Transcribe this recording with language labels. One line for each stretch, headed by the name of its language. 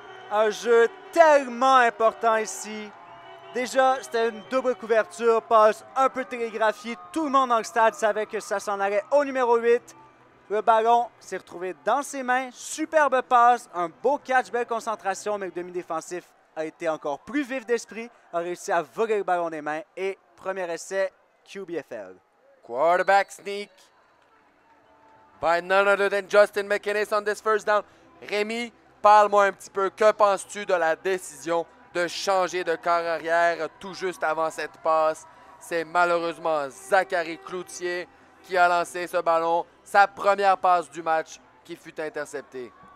French: Un jeu tellement important ici. Déjà, c'était une double couverture, passe un peu télégraphiée. Tout le monde dans le stade savait que ça s'en allait au numéro 8. Le ballon s'est retrouvé dans ses mains. Superbe passe, un beau catch, belle concentration, mais le demi-défensif a été encore plus vif d'esprit, a réussi à voler le ballon des mains. Et premier essai, QBFL.
English: Quarterback sneak by none other than Justin McInnes on this first down.
French: Rémi, parle-moi un petit peu. Que penses-tu de la décision de changer de quart arrière tout juste avant cette passe? C'est malheureusement Zachary Cloutier qui a lancé ce ballon. Sa première passe du match qui fut interceptée.